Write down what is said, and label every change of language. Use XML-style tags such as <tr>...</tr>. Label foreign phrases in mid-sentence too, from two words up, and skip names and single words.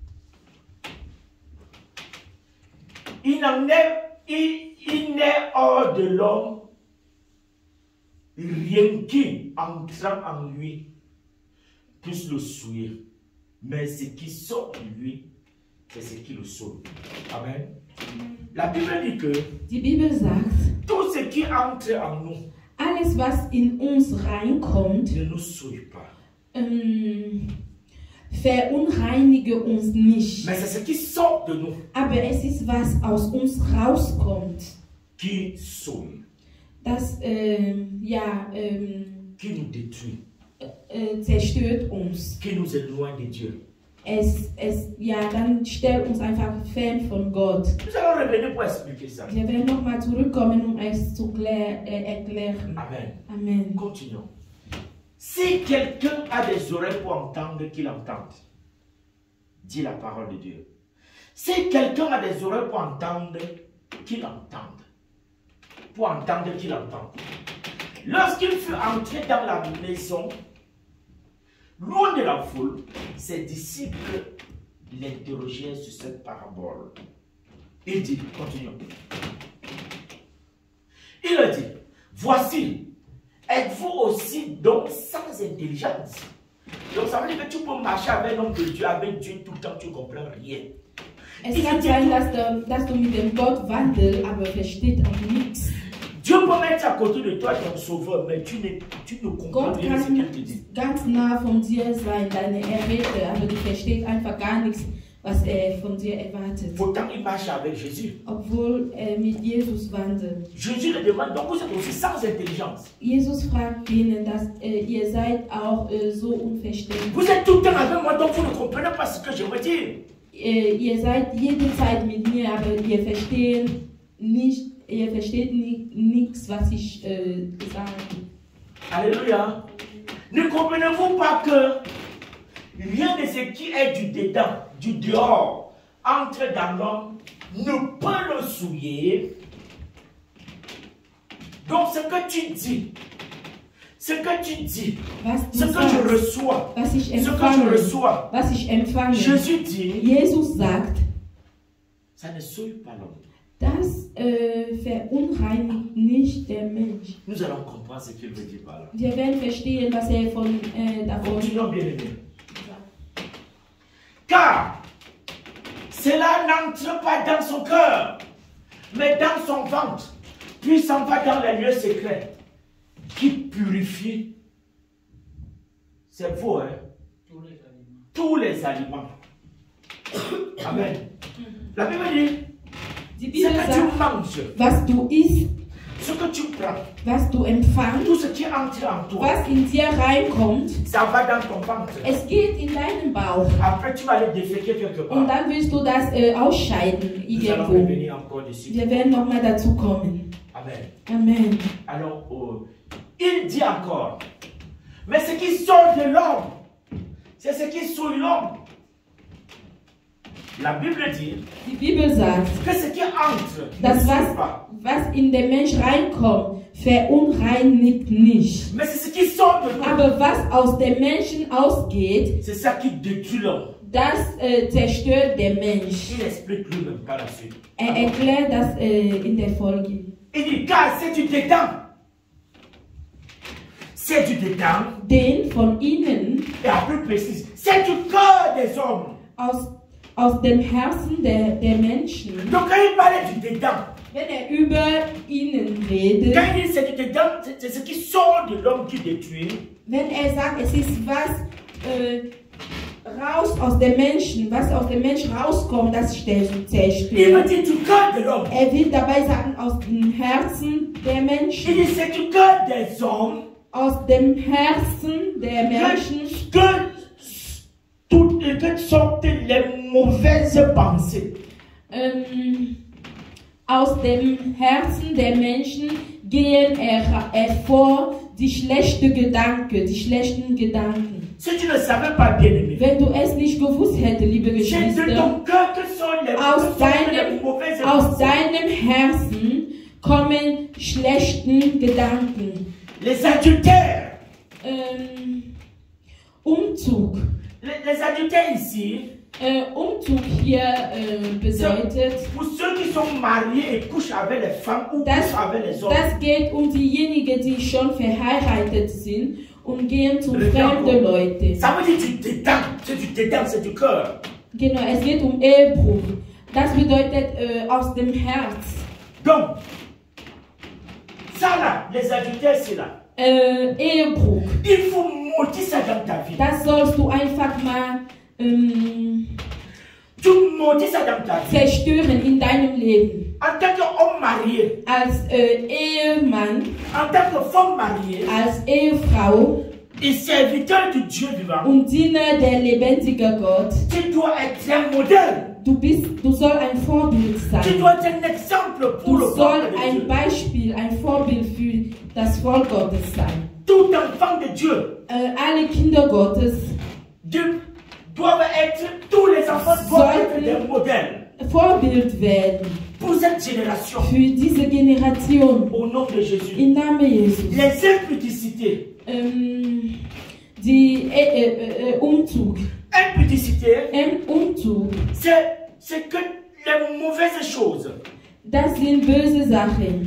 <fr>Il n'est hors de l'homme rien qui, entrant en lui, puisse le souiller. Mais ce qui sort de lui, c'est ce qui le sauve. Amen. La Bible dit que</fr> <de>Die Bibel sagt,</de> <fr>tout ce qui entre en nous</fr> <de>alles was in uns reinkommt,</de> <fr>ne nous souille pas.</fr> <de>Verunreinige uns nicht.</de> <fr>Mais c'est ce qui sort de nous</fr> <de>Aber es ist, was aus uns rauskommt,</de> <fr>qui sauve,</fr> <de>das</de> <fr>qui nous détruit,</fr> <de>zerstört uns.</de> <fr>qui nous éloigne de Dieu.</fr> <de>Dann stellt uns einfach fern von Gott.</de> <fr>Nous allons revenir pour expliquer ça.</fr> <de>Wir werden nochmal zurückkommen, um es zu erklären.</de> <fr>Amen. Amen. Continuons. Si quelqu'un a des oreilles pour entendre, qu'il entende. Dit la parole de Dieu. Si quelqu'un a des oreilles pour entendre, qu'il entende. Pour entendre, qu'il entende. Lorsqu'il fut entré dans la maison, loin de la foule, ses disciples l'interrogèrent sur cette parabole. Il dit, continuons. Il a dit, voici, êtes-vous aussi donc sans intelligence? Donc ça veut dire que tu peux marcher avec l'homme de Dieu, avec Dieu tout le temps, tu ne comprends rien.</fr> <de>Es kann sein, dass du mit dem Gott wandelst, aber versteht auch nichts.</de> <fr>Dieu peut mettre à côté de toi ton sauveur, mais tu ne comprends</fr> <de>Gott</de> <fr>rien de ce</fr> <de>kann</de> <fr>qu'il te dit.</fr> <de>ganz nah von dir sein, deine Erretter, aber du verstehst einfach gar nichts, was er von dir erwartet.</de> <fr>Pourtant, il marche avec Jésus.</fr> <de>Obwohl er mit Jesus wandelt.</de> <fr>Jésus le demande, donc vous êtes aussi sans intelligence.</fr> <de>Jesus fragt ihnen, dass ihr seid auch so unverständlich.</de> <fr>Vous êtes tout le temps avec moi, donc vous ne comprenez pas ce que je veux dire.</fr> <de>Ihr seid jede Zeit mit mir, aber ihr versteht nichts, was ich sage.</de> <fr>Alléluia. Ne comprenez-vous pas que rien de ce qui est du dedans, du dehors, entre dans l'homme, ne peut le souiller. Donc ce que tu dis, Ce que tu dis,</fr> <de>was du</de> <fr>ce que</fr> <de>sagst,</de> <fr>je reçois,</fr> <de>was ich</de> <fr>ce que je</fr> <de>empfange,</de> <fr>reçois.</fr> <de>was ich empfange.</de> <fr>Jésus dit,</fr> <de>Jesus sagt,</de> <fr>ça ne souille pas l'homme.</fr> <de>das verunreinigt nicht der Mensch.</de> <fr>Nous allons comprendre ce qu'il veut dire par là.</fr> <de>Wir werden verstehen, was davon</de> <fr>Continuons bien aimé. Car cela n'entre pas dans son cœur, mais dans son ventre, puis s'en va dans les lieux secrets, qui purifie, c'est faux, hein? Tous les aliments. Amen. La Bible dit,</fr> <de>Die</de> <fr>ce</fr> <de>Bibel</de> <fr>que tu</fr> <de>sagt,</de> <fr>manges,</fr> <de>was du isst,</de> <fr>ce que tu prends,</fr> <de>was du empfangst,</de> <fr>tout ce qui entre en toi,</fr> <de>was in dir reinkommt,</de> <fr>ça va dans ton ventre.</fr> <de>es geht in deinen Bauch.</de> <fr>Après, tu vas le déféquer quelque</fr> <de>Und</de> <fr>part.</fr> <de>dann willst du das ausscheiden</de> <fr>Nous allons</fr> <de>irgendwo.</de> <fr>revenir encore dessus.</fr> <de>Wir werden nochmal dazu kommen.</de> <fr>Amen. Amen. Alors, il dit encore, mais ce qui sort de l'homme, c'est ce qui souille l'homme. La Bible dit</fr> <de>Die Bibel sagt,</de> <fr>que ce qui entre ne</fr> <de>das</de> <fr>souille pas.</fr> <de>was in den Mensch reinkommt, verunreinigt nicht.</de> <fr>Mais c'est ce qui sort de l'homme,</fr> <de>Aber was aus dem Menschen ausgeht,</de> <fr>c'est ça qui détruit l'homme.</fr> <de>das zerstört der Mensch.</de> <fr>Il explique lui-même par la suite.</fr> <de>Erklärt das in der Folge.</de> <fr>Il dit, car c'est du dedans. C'est du dedans.</fr> <de>Den von innen,</de> <fr>Et à plus précis, c'est du cœur des hommes.</fr> <de>aus dem Herzen der Menschen.</de> <fr>Donc quand il parlait du dedans,</fr> <de>Wenn über innen redet,</de> <fr>quand il dit c'est du dedans, c'est ce qui sort de l'homme qui détruit.</fr> <de>wenn sagt, es ist was raus aus dem Menschen, was aus dem Mensch rauskommt, das</de> <fr>Il me</fr> <de>zerstört.</de> <fr>dit du cœur de l'homme.</fr> <de>Will dabei sagen, aus dem Herzen der</de> <fr>Il</fr> <de>Menschen,</de> <fr>dit c'est du cœur des hommes</fr> <de>aus dem Herzen der Menschen,</de> <fr>que sortent les mauvaises pensées.</fr> <de>Aus dem Herzen der Menschen gehen hervor die schlechten Gedanken,</de> <fr>Si tu ne savais pas, bien aimé,</fr> <de>Wenn du es nicht gewusst hättest, liebe</de> <fr>c'est de</fr> <de>Geschwister,</de> <fr>ton cœur que sont les mauvaises</fr> <de>aus</de> <fr>pensées.</fr> <de>deinem Herzen kommen schlechten Gedanken.</de> <fr>Les adultères.</fr> <de>Umzug.</de> <fr>Les adultères ici,</fr> <de>Umzug hier bedeutet,</de> <fr>pour ceux qui sont mariés et couchent avec les femmes ou</fr> <de>Das-</de> <fr>couchent avec les hommes.</fr> <de>das geht diejenigen, die schon verheiratet sind und gehen zu</de> <fr>Le</fr> <de>fremden</de> <fr>temps.</fr> <de>Leuten.</de> <fr>Ça veut dire du dédain, c'est du cœur.</fr> <de>Genau, es geht Ehebruch. Das bedeutet aus dem Herz.</de> <fr>Donc, ça là, les adultères, c'est là.</fr> <de>Ehebruch.</de> <fr>Il faut maudire ça dans ta vie.</fr> <de>Das sollst du einfach mal</de> <fr>Tu maudis ça dans ta vie.</fr> <de>zerstören in deinem Leben.</de> <fr>En tant qu'homme marié,</fr> <de>Als Ehemann,</de> <fr>en tant que femme mariée,</fr> <de>als Ehefrau</de> <fr>et serviteur du Dieu vivant,</fr> <de>und Diener der lebendigen Gott.</de> <fr>tu dois être un modèle.</fr> <de>Du sollst ein Vorbild</de> <fr>Tu</fr> <de>sein.</de> <fr>dois être un exemple pour</fr> <de>Du</de> <fr>le peuple</fr> <de>sollst</de> <fr>de</fr> <de>ein</de> <fr>Dieu.</fr> <de>Beispiel, ein Vorbild für das Volk Gottes sein.</de> <fr>Tout enfant de Dieu</fr> <de>Alle Kinder Gottes</de> <fr>doivent être, tous les enfants doivent être des modèles</fr> <de>Vorbild werden</de> <fr>pour cette génération.</fr> <de>für diese Generation.</de> <fr>Au nom de Jésus.</fr> <de>Im Namen Jesus.</de> <fr>Les impudicités.</fr> <de>Die Umzug.</de> <fr>Impudicité,</fr> <de>Umzug.</de> <fr>c'est que les mauvaises choses.</fr> <de>Das sind böse Sachen.</de>